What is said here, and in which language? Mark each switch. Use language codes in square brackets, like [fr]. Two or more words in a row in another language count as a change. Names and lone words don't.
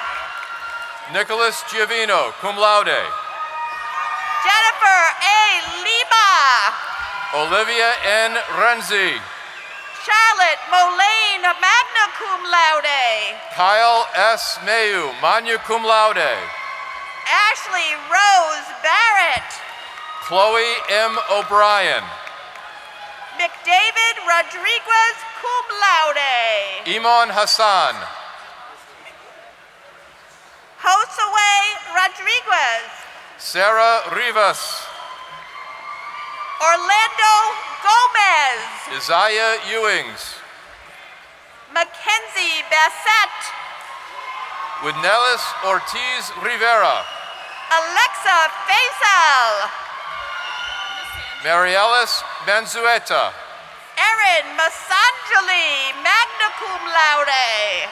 [en] Nicholas Giovino, [la] cum laude. [en] Jennifer A. Lima. Olivia N. Renzi. Charlotte Moline, [la] magna cum laude. [en] Kyle S. Mayu, [la] magna cum laude. [en] Ashley Rose Barrett. Chloe M. O'Brien. McDavid Rodriguez, [la] cum laude. [en] Iman Hassan. Josue Rodriguez. Sarah Rivas. Orlando Gomez. Isaiah Ewings. Mackenzie Bassett. Widnelis Ortiz Rivera. Alexa Faisal. Marielis Manzueta. Erin Masangeli, [la] magna cum laude.